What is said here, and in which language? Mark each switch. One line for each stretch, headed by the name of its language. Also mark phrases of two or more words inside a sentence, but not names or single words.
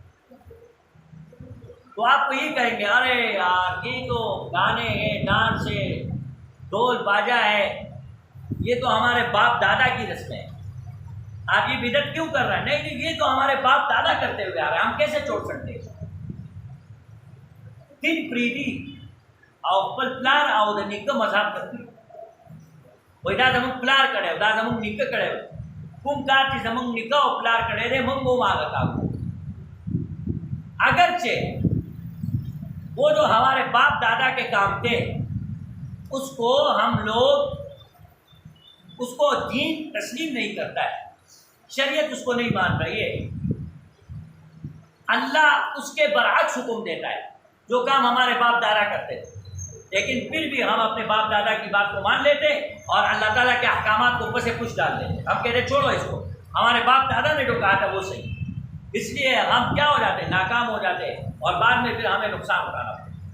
Urdu: تو آپ کو یہ کہیں گے ارے یار یہ تو گانے ہیں، ڈانس ہے، ڈھول باجا ہے، یہ تو ہمارے باپ دادا کی رسمیں ہیں، آپ یہ بدعت کیوں کر رہے ہیں؟ نہیں نہیں، یہ تو ہمارے باپ دادا کرتے ہوئے آ رہے ہیں، ہم کیسے چھوڑ سکتے ہیں؟
Pashto: تین پریدی او خپل پلار او د نیکه مذهب ته تللي وایي دا زموږ پلار کړی و، دا زموږ نیکه کړی و، کوم کار چې زموږ نیکه او پلار کړی دی موږ هم هغه کار کوو،
Urdu: اگرچہ وہ جو ہمارے باپ دادا کے کام تھے اس کو ہم لوگ اس کو دین تسلیم نہیں کرتا ہے، شریعت اس کو نہیں مان رہی ہے، اللہ اس کے برعکس حکم دیتا ہے جو کام ہمارے باپ دادا کرتے تھے، لیکن پھر بھی ہم اپنے باپ دادا کی بات کو مان لیتے اور اللہ تعالیٰ کے احکامات کو پس پش ڈال دیتے، ہم کہتے چھوڑو اس کو، ہمارے باپ دادا نے جو کہا تھا وہ صحیح، اس لیے ہم کیا ہو جاتے، ناکام ہو جاتے اور بعد میں پھر ہمیں نقصان اٹھانا پڑتا۔